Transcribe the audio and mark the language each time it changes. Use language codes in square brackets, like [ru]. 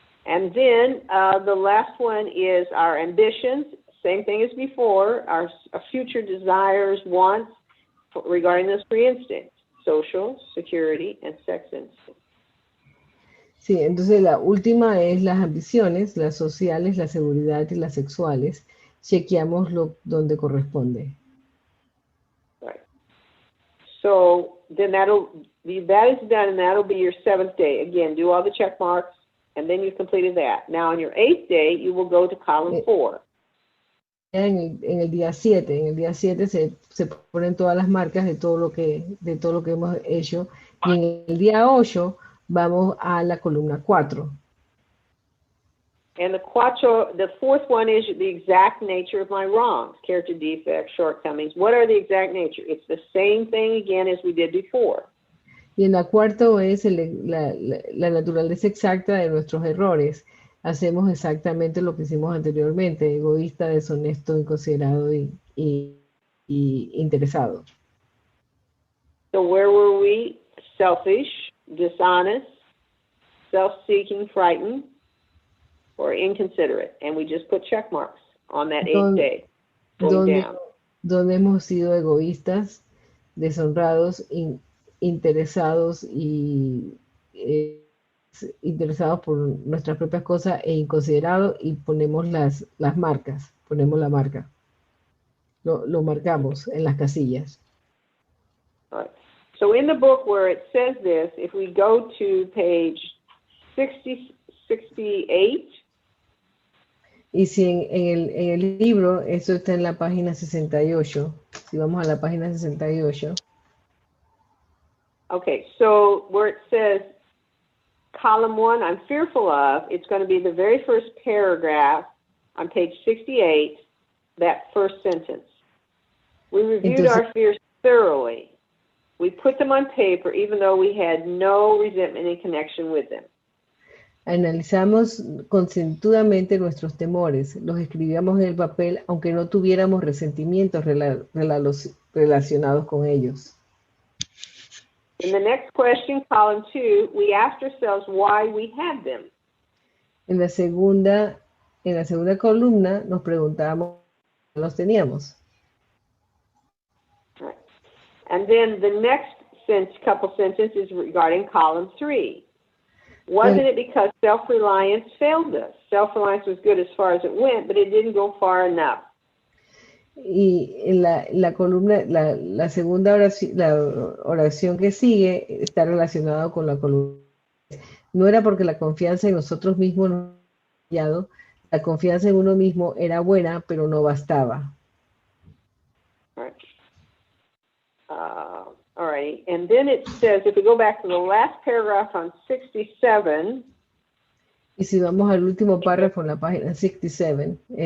[en] And then the last one is our ambitions, same thing as before, our future desires, wants regarding those 3 instincts, social, security, and sex instinct. [es] Sí, entonces la última es las ambiciones, las sociales, la seguridad y las sexuales. chequeamos donde corresponde. [en] Right. So then that is done, and that'll be your 7th day. Again, do all the check marks, and then you've completed that. Now on your 8th day, you will go to column 4. [es] En el día 7, se ponen todas las marcas de todo lo que hemos hecho, y en el día 8 vamos a la columna 4. [en] And the 4th one is the exact nature of my wrongs, character defects, shortcomings. What are the exact nature? It's the same thing again as we did before. [es] Y en la 4ª es la naturaleza exacta de nuestros errores. Hacemos exactamente lo que hicimos anteriormente: egoísta, deshonesto, inconsiderado y interesado. [en] So where were we? Selfish, dishonest, self-seeking, frightened, or inconsiderate, and we just put check marks on that 8th day. [es] Donde hemos sido egoístas, deshonrados, interesados y interesados por nuestras propias cosas e inconsiderados, y ponemos las marcas, ponemos la marca, lo marcamos en las casillas. [en] All right. So in the book where it says this, if we go to page 68. [es] Y si en el libro, eso está en la página 68, si vamos a la página 68. [en] Okay, so where it says column 1, I'm fearful of, it's going to be the very first paragraph on page 68, that first sentence. We reviewed our fears thoroughly. We put them on paper even though we had no resentment in connection with them. [es] Analizamos concienzudamente nuestros temores, los escribíamos en el papel aunque no tuviéramos resentimientos relacionados con ellos. [en] In the next question, column 2, we asked ourselves why we had them. [es] En la segunda columna nos preguntábamos por qué los teníamos. [en] Right. And then the next couple sentences regarding column 3. Wasn't it because self-reliance failed us? Self-reliance was good as far as it went, but it didn't go far enough. [es] Y en la columna, la segunda oración, la oración que sigue está relacionada con la columna. No era porque la confianza en nosotros mismos no había fallado, la confianza en uno mismo era buena, pero no bastaba. [en] Right. All right, and then it says, if we go back to the last paragraph on 67. [es] Y si vamos al último párrafo en la página 67.